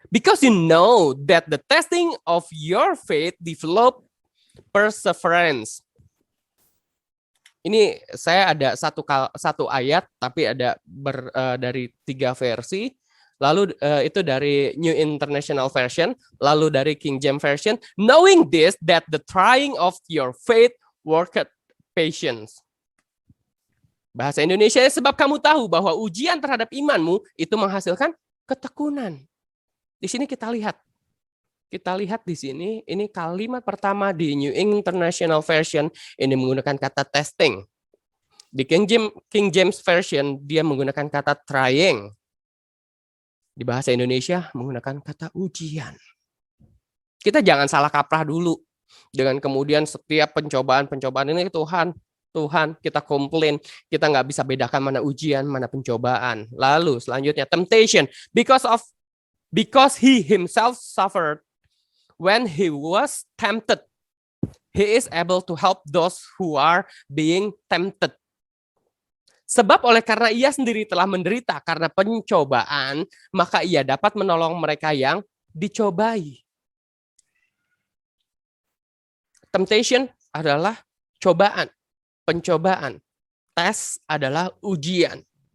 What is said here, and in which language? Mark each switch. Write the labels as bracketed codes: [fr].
[en] Because you know that the testing of your faith develop perseverance. [id] Ini saya ada satu ayat, tapi ada dari 3 versi. Lalu itu dari New International Version, lalu dari King James Version. [en] Knowing this, that the trying of your faith worketh patience. [id] Bahasa Indonesia, sebab kamu tahu bahwa ujian terhadap imanmu itu menghasilkan ketekunan. Di sini kita lihat di sini, ini kalimat pertama di New International Version ini menggunakan kata testing. Di King James Version dia menggunakan kata trying. Di bahasa Indonesia menggunakan kata ujian. Kita jangan salah kaprah dulu dengan kemudian setiap pencobaan ini Tuhan, kita komplain, kita nggak bisa bedakan mana ujian, mana pencobaan. Lalu selanjutnya [en] temptation, because he himself suffered when he was tempted, he is able to help those who are being tempted. [id] Sebab oleh karena ia sendiri telah menderita karena pencobaan, maka ia dapat menolong mereka yang dicobai. Temptation adalah cobaan, pencobaan. Tes adalah ujian.